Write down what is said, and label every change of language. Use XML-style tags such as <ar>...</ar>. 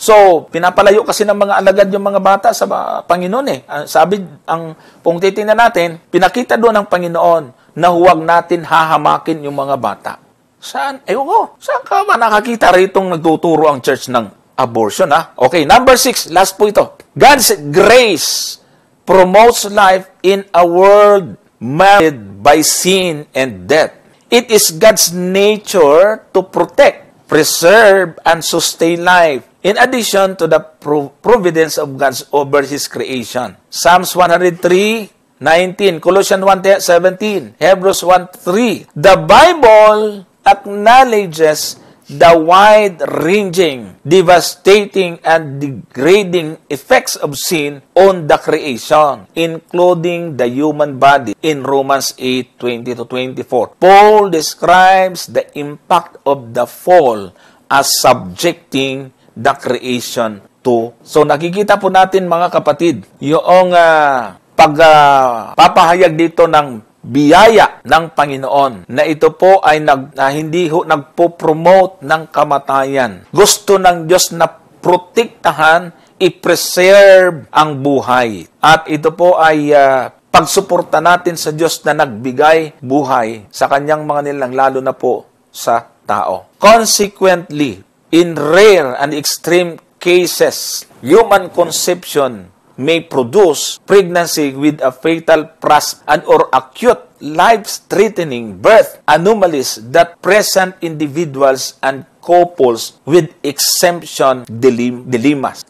<tl>So, pinapalayo kasi ng mga alagad yung mga bata sa Panginoon Sabi, kung titingnan natin, pinakita doon ng Panginoon na huwag natin hahamakin yung mga bata. Saan? Saan ka ba nakakita ritong nagtuturo ang church ng abortion, Okay, number 6, last po ito.</tl> <en>God's grace promotes life in a world marred by sin and death. It is God's nature to protect, preserve, and sustain life, in addition to the providence of God over His creation. Psalms 103:19, Colossians 1:17, Hebrews 1:3. The Bible acknowledges the wide-ranging, devastating, and degrading effects of sin on the creation, including the human body, in Romans 8:20-24. Paul describes the impact of the fall as subjecting the creation to.</en> <tl>So nakikita po natin mga kapatid, yung pagpapahayag dito ng biyaya ng Panginoon na ito po ay hindi nagpo-promote ng kamatayan. Gusto ng Diyos na protektahan, i-preserve ang buhay. At ito po ay pagsuporta natin sa Diyos na nagbigay buhay sa kanyang mga nilang, lalo na po sa tao.</tl> <en>Consequently, in rare and extreme cases, human conception may produce pregnancy with a fatal and or acute life-threatening birth anomalies that present individuals and couples with exemption dilemmas.</en>